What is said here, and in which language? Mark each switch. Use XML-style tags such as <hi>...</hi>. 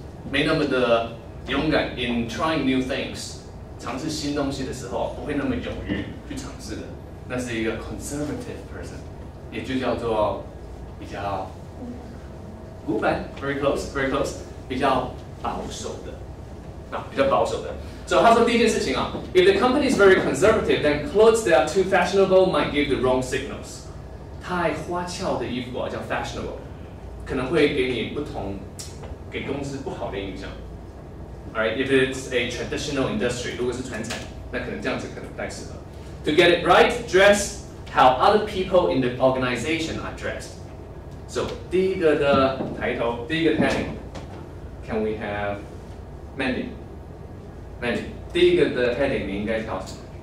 <zh>没那么的勇敢</zh> <en>in trying new things，</en> <zh>尝试新东西的时候不会那么勇于去尝试的，那是一个</zh> <en>conservative person，</en> <zh>也就叫做比较古板</zh> <en>very close，</en> <zh>比较保守的，比较保守的。</zh> <en>So</en> <zh>他说第一件事情</zh> <en>if the company is very conservative, then clothes that are too fashionable might give the wrong signals。</en> <zh>太花俏的衣服叫 fashionable， 可能会给你给公司不好的印象。</zh> <en>Alright, if it's a traditional industry,</en> <zh>如果是传产，那可能这样子可能不太适合。</zh> <en>To get it right, dress how other people in the organization are dressed. So</en> <zh>第一个的抬头，第一个</zh> <en>heading, can we have Mandy?</en> <zh>第一个的 heading 你应该挑什么？</zh>